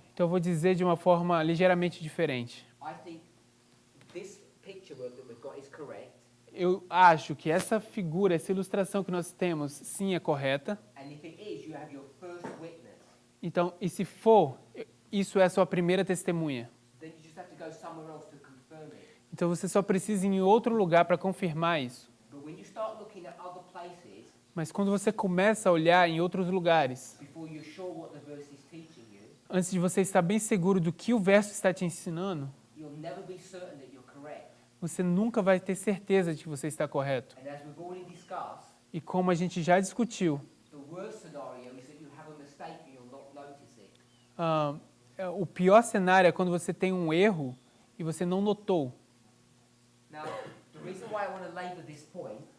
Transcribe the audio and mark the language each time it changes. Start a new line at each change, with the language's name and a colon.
Portuguese: Então eu vou dizer de uma forma ligeiramente diferente.
English: I think this picture work that we've got is correct.
Portuguese: eu acho que essa figura, essa ilustração que nós temos, sim, é correta.
English: And if it is, you have your first witness.
Portuguese: Então, e se for, isso é a sua primeira testemunha.
English: Then you just have to go somewhere else to confirm it.
Portuguese: Então, você só precisa ir em outro lugar para confirmar isso.
English: But when you start looking at other places,
Portuguese: Mas quando você começa a olhar em outros lugares,
English: before you're sure what the verse is teaching you,
Portuguese: antes de você estar bem seguro do que o verso está te ensinando,
English: you'll never be certain that you're correct.
Portuguese: você nunca vai ter certeza de que você está correto.
English: And as we've already discussed,
Portuguese: E como a gente já discutiu,
English: the worst scenario is that you have a mistake and you'll not notice it.
Portuguese: o pior cenário é quando você tem um erro e você não notou.
English: Now, the reason why I want to labour this point,